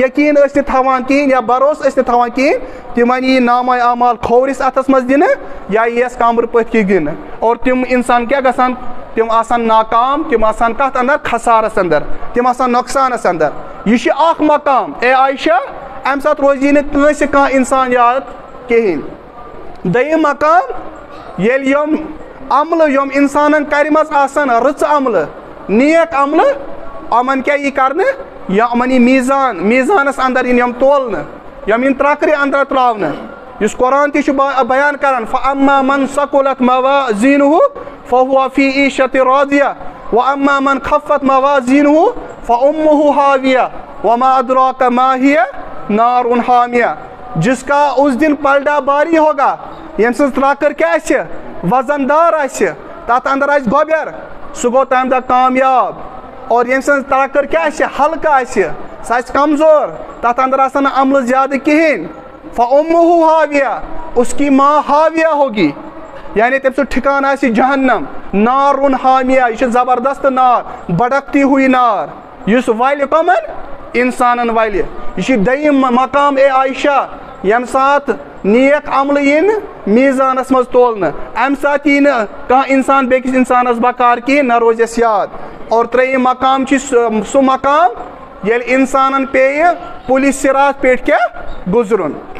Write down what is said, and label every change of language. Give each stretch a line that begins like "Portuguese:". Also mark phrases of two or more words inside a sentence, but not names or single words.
Kashmiri: یقین ٲسۍ نہٕ تھاوان کہین یا بھروسہٕ ٲسۍ نہٕ تھاوان کہین تمن یی نامہ اعمال کھوورس اتھس مز دِنہٕ یا ییس کمبر پٔتھۍ کِنۍ دِنہٕ اور تم انسان کیا گژھان تم آسان ناکام تم آسان کتھ اندر خسارس اندر تم آسان نقصانس اندر یہ اخ مقام اے عائشہ ام سات روزی نہٕ کٲنٛسہِ کانٛہہ انسان یاد کہین دوٚیِم مقام ییٚلہِ یِم عملہٕ یِم انسانن کرِمژ آسان رٕژ عملہٕ نیک عملہٕ یِمن کیٛاہ یی کرنہٕ یِمن یی میٖزانس اندر یِن یِم تولنہٕ یِم یِن ترٛکرِ اندر ترٛاونہٕ یُس قرآن تہِ چھُ بیان کران
Arabic: فَأَمَّا مَنْ ثَقُلَتْ مَوَازِينُهُ فَهُوَ فِي عِيشَةٍ رَاضِيَةٍ وَأَمَّا مَنْ خَفَّتْ مَوَازِينُهُ فَأُمُّهُ هَاوِيَةٌ وَمَا أَدْرَاكَ مَا هِيَ نَارٌ حَامِيَةٌ
Urdu: جس کا اس دن پلٹا باری ہوگا
Kashmiri: یم سن ترٛکر کیٛاہ آسہِ وزندار آسہِ تتھ اندر آسہِ گۄبیر سُہ گوٚو تمہِ دۄہ کامیاب اور یم سن ترٛکر کیٛاہ آسہِ ہلکہٕ آسہِ سُہ آسہِ کمزور تتھ اندر آسن نہٕ عملہٕ زیادٕ کہیٖنۍ
Arabic: فَأُمُّهُ ہاویہ
Kashmiri: اس
Urdu: کی ماں ہاویہ ہوگی
Kashmiri: یعنی تم سے ٹھکان آسہِ جہنم
Arabic: نارun حامیہ
Kashmiri: یہ چھِ زبردست نار
Urdu: بڑکتی ہوئی
Kashmiri: نار یُس والہِ کمن انسانن والہِ یہ چھِ دوٚیِم مقام اے عائشہ یم سات نیک عملہٕ یِن میٖزانس منٛز تولنہٕ امہِ ساتہٕ یی نہٕ کانٛہہ انسان بیٚکِس انسانس بکار کِہیٖنۍ نہ روزٮ۪س یاد اور ترٛیٚیِم مقام چھُ سُہ مقام ییٚلہِ انسانن پیٚیہِ پُلہِ صراط پٮ۪ٹھ کیٛاہ گُزرُن